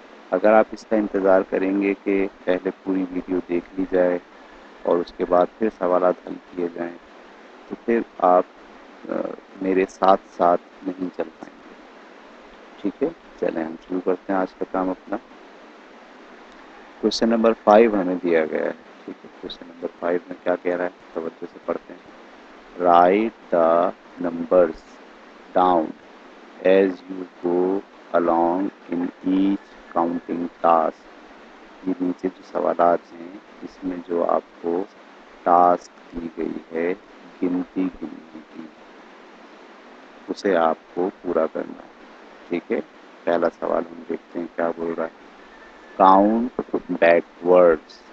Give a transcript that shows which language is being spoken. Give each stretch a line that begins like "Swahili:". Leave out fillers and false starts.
Urdu: اگر آپ اس کا انتظار کریں گے کہ پہلے پوری ویڈیو دیکھ لی جائے اور اس کے بعد پھر سوالات حل کیے جائیں تو پھر آپ میرے ساتھ ساتھ نہیں چل پائیں گے. ٹھیک ہے، چلیں ہم شروع کرتے ہیں آج کا کام اپنا. کوشچن نمبر 5 ہمیں دیا گیا ہے. ٹھیک ہے، کوشچن نمبر 5 میں کیا کہہ رہا ہے، توجہ سے پڑھتے ہیں.
English: Write the numbers down as you go along in each counting task.
Urdu: یہ نیچے جو سوالات ہیں اس میں جو آپ کو ٹاسک دی گئی ہے گنتی گننے کی، اسے آپ کو پورا کرنا ہے. ٹھیک ہے، پہلا سوال ہم دیکھتے ہیں کیا بول رہا ہے.
English: Count backwards.